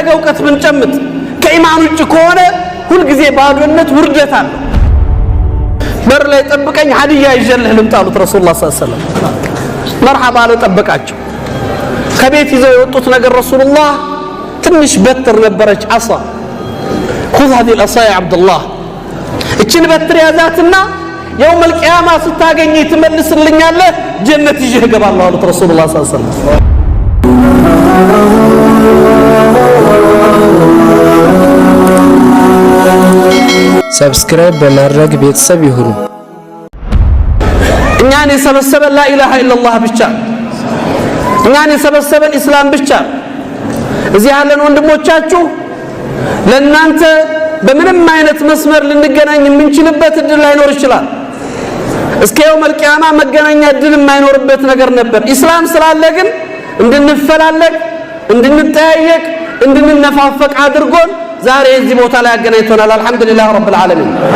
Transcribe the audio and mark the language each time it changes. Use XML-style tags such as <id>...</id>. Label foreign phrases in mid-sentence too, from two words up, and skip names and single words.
<am>ዕውቀት ብንጨምጥ ከኢማን ውጭ ከሆነ ሁልጊዜ ባዶነት ውርደት አለ። በር ላይ ጠብቀኝ ሀዲያ ይዤልህ ልምጣ አሉት ረሱላህ</am> <ar>صلى الله عليه وسلم።</ar> <am>መርሐባ አለ፣ ጠበቃቸው። ከቤት ይዘው የወጡት ነገር ረሱላህ ትንሽ በትር ነበረች፣ አሳ</am> <ar>خذ هذه العصا يا عبد الله</ar> <am>እችን በትር ያዛትና</am> <ar>يوم القيامة</ar> <am>ስታገኝ ትመልስልኛለህ ጀነት ይዤ እገባለሁ አሉት ረሱላህ</am> <ar>صلى الله عليه وسلم።</ar> <am>ሰብስክራይብ በማድረግ ቤተሰብ ይሁኑ። እኛን የሰበሰበን</am> <ar>لا إله إلا الله</ar> <am>ብቻ፣ እኛን የሰበሰበን ኢስላም ብቻ። እዚህ ያለን ወንድሞቻችሁ ለእናንተ በምንም አይነት መስመር ልንገናኝ የምንችልበት እድል ላይኖር ይችላል። እስከ</am> <ar>يوم القيامة</ar> <am>መገናኛ እድል የማይኖርበት ነገር ነበር። ኢስላም ስላለ ግን እንድንፈላለግ፣ እንድንጠያየቅ፣ እንድንነፋፈቅ አድርጎን ዛሬ እዚህ ቦታ ላይ አገናኝቶናል።</am> <ar>الحمد لله رب العالمين።</ar>